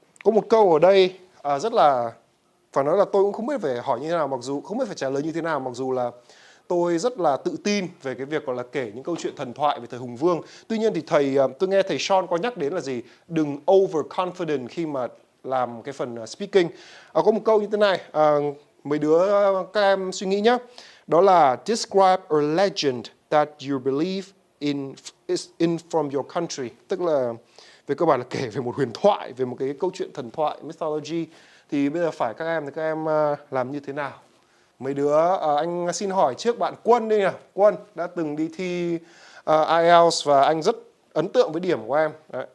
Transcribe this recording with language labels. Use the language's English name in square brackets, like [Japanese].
[Vietnamese] Có một câu ở đây rất là, phải nói là tôi cũng không biết phải hỏi như thế nào, mặc dù không biết phải trả lời như thế nào, mặc dù là tôi rất là tự tin về cái việc gọi là kể những câu chuyện thần thoại về thời Hùng Vương. Tuy nhiên thì tôi nghe thầy Sean có nhắc đến là gì? Đừng overconfident khi mà làm cái phần speaking. Có một câu như thế này, mấy đứa các em suy nghĩ nhé. Đó là [English] describe a legend that you believe in from your country. [Vietnamese] Tức là về cơ bản là kể về một huyền thoại, về một cái câu chuyện thần thoại, mythology. Thì bây giờ phải các em làm như thế nào? Mấy đứa, anh xin hỏi trước bạn Quân đi nào. Quân đã từng đi thi IELTS và anh rất ấn tượng với điểm của em. Đấy.